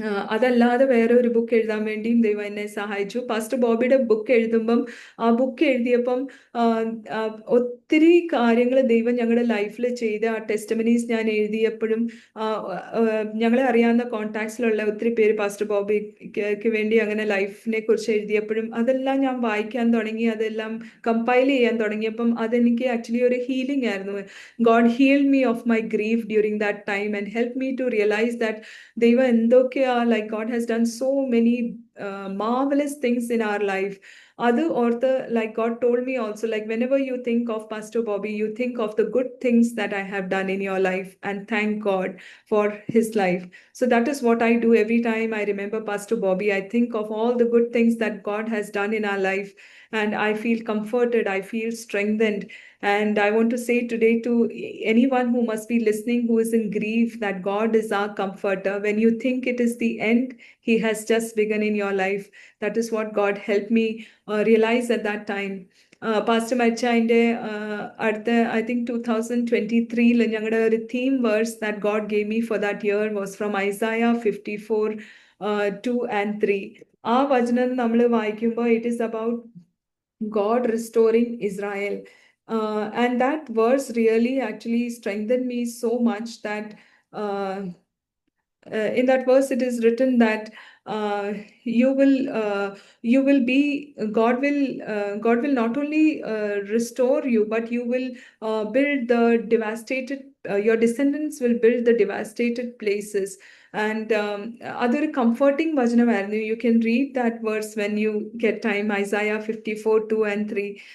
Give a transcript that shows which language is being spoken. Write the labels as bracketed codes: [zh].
[ml] അതല്ലാതെ വേറെ ഒരു ബുക്ക് എഴുതാൻ വേണ്ടിയും ദൈവം എന്നെ സഹായിച്ചു. പാസ്റ്റർ ബോബിയുടെ ബുക്ക് എഴുതുമ്പം ആ ബുക്ക് എഴുതിയപ്പം ആ, ആ, ഒത്തിരി കാര്യങ്ങൾ ദൈവം ഞങ്ങളുടെ ലൈഫിൽ ചെയ്ത ആ ടെസ്റ്റമനീസ് ഞാൻ എഴുതിയപ്പോഴും ഞങ്ങളെ അറിയാവുന്ന കോൺടാക്ട്സിലുള്ള ഒത്തിരി പേര് പാസ്റ്റർ ബോബിക്ക് വേണ്ടി അങ്ങനെ ലൈഫിനെ കുറിച്ച് എഴുതിയപ്പോഴും അതെല്ലാം ഞാൻ വായിക്കാൻ തുടങ്ങി, അതെല്ലാം കമ്പൈൽ ചെയ്യാൻ തുടങ്ങിയപ്പം അതെനിക്ക് ആക്ച്വലി ഒരു ഹീലിംഗ് ആയിരുന്നു. [en] God healed me of my grief during that time and help me to realize that [ml] ദൈവം എന്തൊക്കെയാ, [en] Like God has done so many marvelous things in our life. [ml] അത് ഓർത്ത്, [en] like God told me also, like whenever you think of Pastor Bobby, you think of the good things that I have done in your life and thank God for his life. So that is what I do every time I remember Pastor Bobby. I think of all the good things that God has done in our life, and I feel comforted, I feel strengthened. And I want to say today to anyone who must be listening who is in grief, that God is our comforter. When you think it is the end, he has just begun in your life. That is what God helped me realize at that time. [ml] Pastor മരിച്ചതിൻ്റെ അടുത്ത, [en] I think 2023 ഞങ്ങളുടെ ഒരു theme verse that God gave me for that year was from Isaiah 54 2 and 3. [ml] ആ വചനം നമ്മൾ വായിക്കുമ്പോൾ [en] It is about God restoring Israel. And that verse really actually strengthened me so much that uh, in that verse it is written that uh, you will be, God will not only restore you, but you will build the devastated, your descendants will build the devastated places. And [ml] അതൊരു comforting വചനമായിരുന്നു. [en] You can read that verse when you get time, Isaiah 54 2 and 3.